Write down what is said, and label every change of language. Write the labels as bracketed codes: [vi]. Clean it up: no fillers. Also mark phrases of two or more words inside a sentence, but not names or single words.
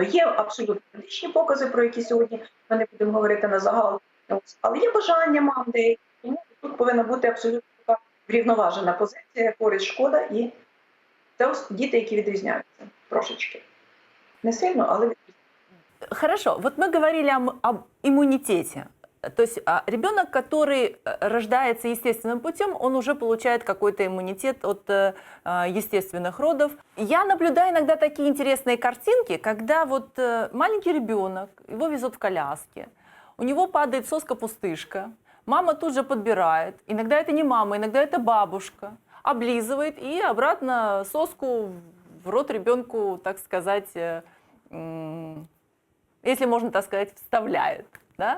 [uk] Є абсолютно медичні покази, про які сьогодні ми не будемо говорити на загал, але є бажання мам деякі, тому тут повинна бути абсолютно така врівноважена позиція, користь, шкода, і це ось діти, які відрізняються трошечки. Не сильно, але відрізняються. [ru] Хорошо, вот мы говорили об иммунитете. То есть ребенок, который рождается естественным путем, он уже получает какой-то иммунитет от естественных родов. Я наблюдаю иногда такие интересные картинки, когда вот маленький ребенок, его везут в коляске, у него падает соска-пустышка, мама тут же подбирает, иногда это не мама, иногда это бабушка, облизывает и обратно соску в рот ребенку, так сказать, если можно так сказать, вставляет, да?